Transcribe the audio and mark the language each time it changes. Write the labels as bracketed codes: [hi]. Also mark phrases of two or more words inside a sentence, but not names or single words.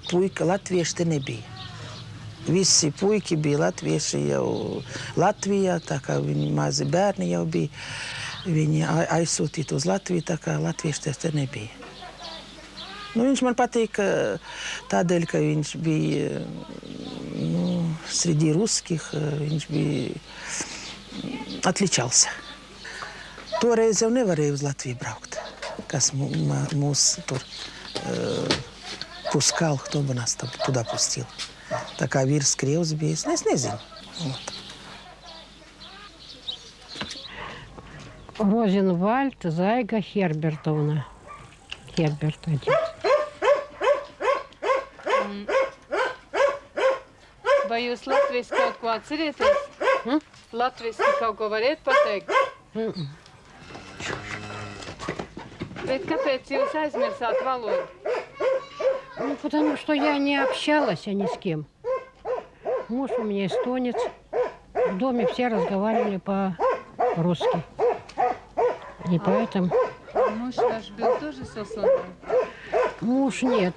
[lv] Puika latvieši te nebija. Visi puiki bija latvieši jau Latvijā, tā kā viņi mazi bērni jau bija. Viņi aizsūtīti uz Latviju, tā kā latvieši te nebija. Nu, viņš man patīk tādēļ, ka viņš bija [ru] среди русских, [lv] viņš bija atličался. Toreiz jau nevarēja uz Latviju braukt, kas mūs tur [ru] пускал, кто бы нас там туда пустил. [lv] Tā kā vīrs Krievs bija, es nezinu. [ru] Розенвальд Зайга Хербертовна. Херберт отец. [lv] Vai jūs latviski kaut ko atcerieties? Latviski kaut ko variet pateikt? Bet kāpēc jūs aizmirsāt valodu? [ru] Ну, потому что я не общалась ни с кем. Муж у меня эстонец. В доме все разговаривали по-русски. И поэтому... Муж ваш был тоже сосланным? Муж нет.